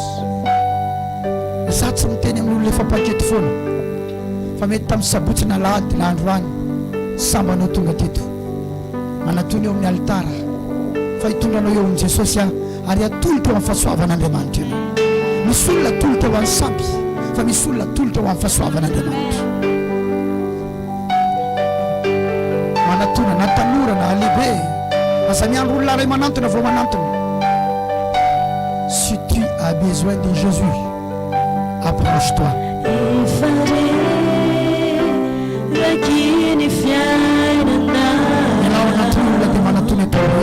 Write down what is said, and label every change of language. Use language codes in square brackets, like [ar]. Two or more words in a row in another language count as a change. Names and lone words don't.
[mg] Za tsy miteny amin'olona efa paketo foana, fa mety tamin'ny sabotsy na lahady na androany sambanao tonga teto, manatony eo amin'ny altara fa hitondranao eo amin'i Jesosy ary atolotra eo amin'ny fahasoavan'Andriamanitra ianao. Misy olona atolotra eo amin'ny samby, fa misy olona atolotra eo amin'ny fahasoavan'Andriamanitra. Manatona na tanora na lehibe, aza miandro olona ray manantona vao manantona. [fr] Si tu as besoin de Jésus, approche-toi. [mg] Ianao anatona olona dia manatona eto